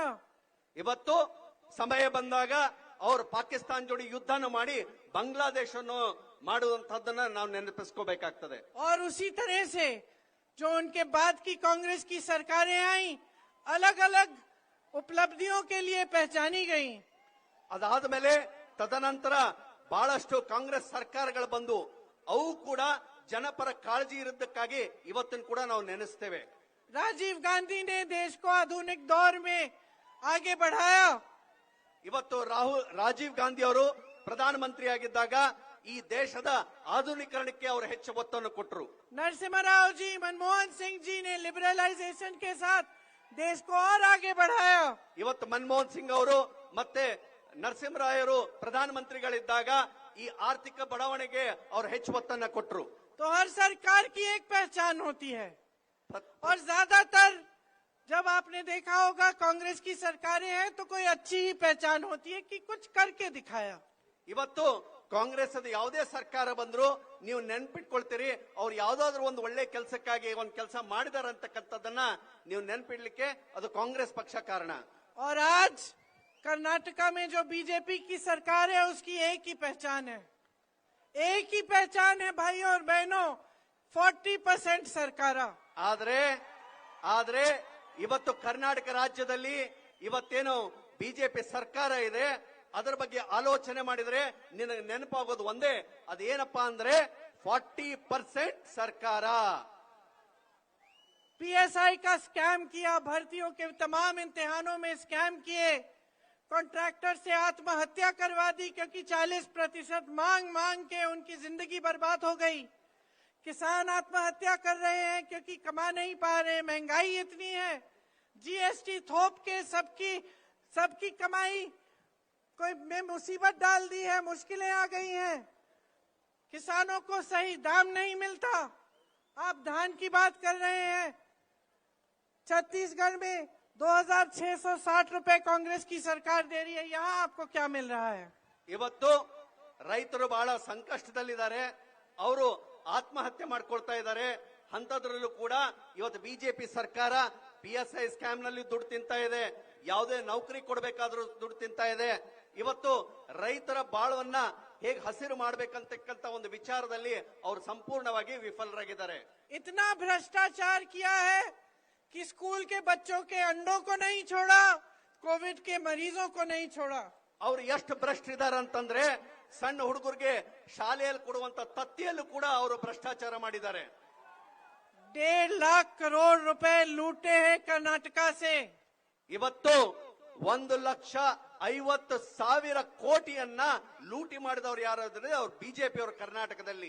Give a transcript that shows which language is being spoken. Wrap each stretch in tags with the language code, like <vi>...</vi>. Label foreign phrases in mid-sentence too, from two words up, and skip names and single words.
<kn>ಇವತ್ತು ಸಮಯ ಬಂದಾಗ ಅವರು ಪಾಕಿಸ್ತಾನ ಜೋಡಿ ಯುದ್ಧನ ಮಾಡಿ ಬಾಂಗ್ಲಾದೇಶನ್ನು ಮಾಡುವಂತಹದ್ದನ್ನ ನಾವು ನೆನಪಿಸ್ಕೋಬೇಕಾಗ್ತದೆ.</kn> <hi>और उसी तरह से जो उनके बाद की कांग्रेस की सरकारें आई, अलग अलग उपलब्धियों के लिए पहचानी गई।</hi> <kn>ಅದಾದ್ಮೇಲೆ ತದನಂತರ ಬಹಳಷ್ಟು ಕಾಂಗ್ರೆಸ್ ಸರ್ಕಾರಗಳು ಬಂದು ಅವು ಕೂಡ ಜನಪರ ಕಾಳಜಿ ಇರೋದಕ್ಕಾಗಿ ಇವತ್ತನ್ನು ಕೂಡ ನಾವು ನೆನೆಸ್ತೇವೆ.</kn> <hi>राजीव गांधी ने देश को आधुनिक दौर में आगे बढ़ाया।</hi> <kn>ಇವತ್ತು ರಾಜೀವ್ ಗಾಂಧಿ ಅವರು ಪ್ರಧಾನಮಂತ್ರಿಯಾಗಿದ್ದಾಗ ಈ ದೇಶದ ಆಧುನೀಕರಣಕ್ಕೆ ಅವರು ಹೆಚ್ಚು ಒತ್ತನ್ನು ಕೊಟ್ಟರು.</kn> <hi>नरसिम्हा राव जी, मनमोहन सिंह जी ने लिबरलाइजेशन के साथ देश को और आगे बढ़ाया।</hi> <kn>ಇವತ್ತು ಮನಮೋಹನ್ ಸಿಂಗ್ ಅವರು ಮತ್ತೆ ನರಸಿಂಹರಾಯರು ಪ್ರಧಾನಮಂತ್ರಿಗಳಿದ್ದಾಗ ಈ ಆರ್ಥಿಕ ಬಡವಣೆಗೆ ಅವರು ಹೆಚ್ಚು ಒತ್ತನ್ನ ಕೊಟ್ಟರು.</kn> <hi>तो हर सरकार की एक पहचान होती है और ज्यादातर जब आपने देखा होगा कांग्रेस की सरकारें हैं तो कोई अच्छी ही पहचान होती है कि कुछ करके दिखाया।</hi> <kn>ಇವತ್ತು ಕಾಂಗ್ರೆಸ್ ಅದು ಯಾವುದೇ ಸರ್ಕಾರ ಬಂದ್ರು ನೀವು ನೆನ್ಪಿಟ್ಕೊಳ್ತೀರಿ ಅವ್ರು ಯಾವ್ದಾದ್ರು ಒಂದು ಒಳ್ಳೆ ಕೆಲಸಕ್ಕಾಗಿ ಒಂದು ಕೆಲಸ ಮಾಡಿದಾರೆ ಅಂತಕ್ಕಂಥದ್ದನ್ನ ನೀವು ನೆನ್ಪಿಡ್ಲಿಕ್ಕೆ ಅದು ಕಾಂಗ್ರೆಸ್ ಪಕ್ಷ ಕಾರಣ.</kn> <hi>और आज कर्नाटका में जो बीजेपी की सरकार है उसकी एक ही पहचान है, एक ही पहचान है भाइयों और बहनों, 40% सरकारा।</hi> <kn>ಆದ್ರೆ ಇವತ್ತು ಕರ್ನಾಟಕ ರಾಜ್ಯದಲ್ಲಿ ಇವತ್ತೇನು ಬಿಜೆಪಿ ಸರ್ಕಾರ ಇದೆ ಅದರ ಬಗ್ಗೆ ಆಲೋಚನೆ ಮಾಡಿದ್ರೆ ನಿನಗೆ ನೆನಪಾಗೋದು ಒಂದೇ, ಅದೇನಪ್ಪಾ ಅಂದ್ರೆ 40% ಸರ್ಕಾರ.</kn> <hi>पीएसआई का स्कैम किया, भर्तियों के तमाम इम्तिहानों में स्कैम किए, कॉन्ट्रैक्टर से आत्महत्या करवा दी क्योंकि 40% मांग के उनकी जिंदगी बर्बाद हो गई। किसान आत्महत्या कर रहे हैं क्योंकि कमा नहीं पा रहे, महंगाई इतनी है, जीएसटी थोप के सबकी कमाई कोई में मुसीबत डाल दी है, मुश्किलें आ गई हैं, किसानों को सही दाम नहीं मिलता। आप धान की बात कर रहे हैं, छत्तीसगढ़ में 2660 रुपए कांग्रेस की सरकार दे रही है, यहाँ आपको क्या मिल रहा है?</hi> <kn>ಇವತ್ತು ರೈತರು ಬಹಳ ಸಂಕಷ್ಟದಲ್ಲಿದ್ದಾರೆ, ಅವರು ಆತ್ಮಹತ್ಯೆ ಮಾಡ್ಕೊಳ್ತಾ ಇದ್ದಾರೆ. ಅಂತದ್ರಲ್ಲೂ ಕೂಡ ಇವತ್ತು ಬಿಜೆಪಿ ಸರ್ಕಾರ PSI ಸ್ಕ್ಯಾಮ್ ನಲ್ಲಿ ದುಡ್ಡು ತಿಂತಾ ಇದೆ, ಯಾವುದೇ ನೌಕರಿ ಕೊಡಬೇಕಾದ್ರೂ ದುಡ್ಡು ತಿಂತಾ ಇದೆ. ಇವತ್ತು ರೈತರ ಬಾಳವನ್ನ ಹೇಗೆ ಹಸಿರು ಮಾಡಬೇಕಂತಕ್ಕಂತ ಒಂದು ವಿಚಾರದಲ್ಲಿ ಅವರು ಸಂಪೂರ್ಣವಾಗಿ ವಿಫಲರಾಗಿದ್ದಾರೆ.</kn> <hi>इतना भ्रष्टाचार किया है कि स्कूल के बच्चों के अंडों को नहीं छोड़ा, कोविड के मरीजों को नहीं छोड़ा।</hi> <kn>ಅವ್ರು ಎಷ್ಟು ಭ್ರಷ್ಟಿದ್ದಾರೆ ಅಂತಂದ್ರೆ ಸಣ್ಣ ಹುಡುಗರಿಗೆ ಶಾಲೆಯಲ್ಲಿ ಕೊಡುವಂತ ತತ್ತಿಯಲ್ಲೂ ಕೂಡ ಅವರು ಭ್ರಷ್ಟಾಚಾರ ಮಾಡಿದ್ದಾರೆ.</kn> <hi>1.5 लाख करोड़ रुपए लूटे हैं कर्नाटका से।</hi> <kn>ಇವತ್ತು 1,50,000 ಕೋಟಿಯನ್ನ ಲೂಟಿ ಮಾಡಿದವರು ಯಾರಾದ್ರೆ ಅವ್ರು ಬಿಜೆಪಿ ಅವರು ಕರ್ನಾಟಕದಲ್ಲಿ.</kn>